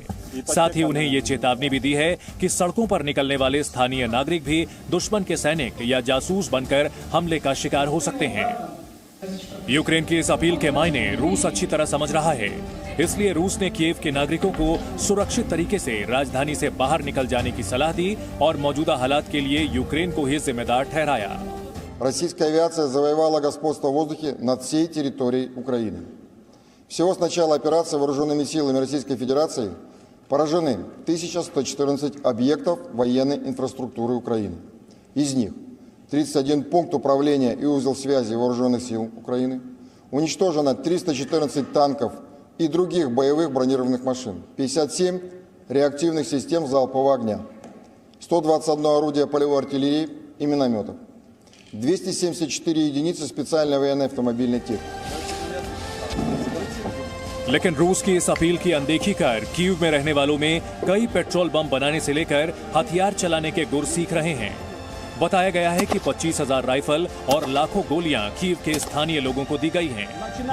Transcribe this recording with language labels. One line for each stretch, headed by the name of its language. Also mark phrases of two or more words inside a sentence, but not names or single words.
Hindi: साथ ही उन्हें ये चेतावनी भी दी है कि सड़कों पर निकलने वाले स्थानीय नागरिक भी दुश्मन के सैनिक या जासूस बनकर हमले का शिकार हो सकते हैं। यूक्रेन की इस अपील के मायने रूस अच्छी तरह समझ रहा है, इसलिए रूस ने कीव के नागरिकों को सुरक्षित तरीके से राजधानी से बाहर निकल जाने की सलाह दी और मौजूदा हालात के लिए यूक्रेन को ही जिम्मेदार ठहराया।
Russian: Российская авиация завоевала господство в воздухе над всей территорией Украины. Всего с начала операции вооруженными силами Российской Федерации поражены 1114 объектов военной инфраструктуры Украины. Из них 31 пункт управления и узел связи вооруженных сил Украины. Уничтожено 314 танков и других боевых бронированных машин. 57 реактивных систем залпового огня. 121 орудие полевой артиллерии и минометов. 274 единицы специальной военной автомобильной техники.
Hindi: लेकिन रूस की इस अपील की अनदेखी कर कीव में रहने वालों में कई पेट्रोल बम बनाने से लेकर हथियार चलाने के गुर सीख रहे हैं। बताया गया है कि 25,000 राइफल और लाखों गोलियां कीव के स्थानीय लोगों को दी गई हैं।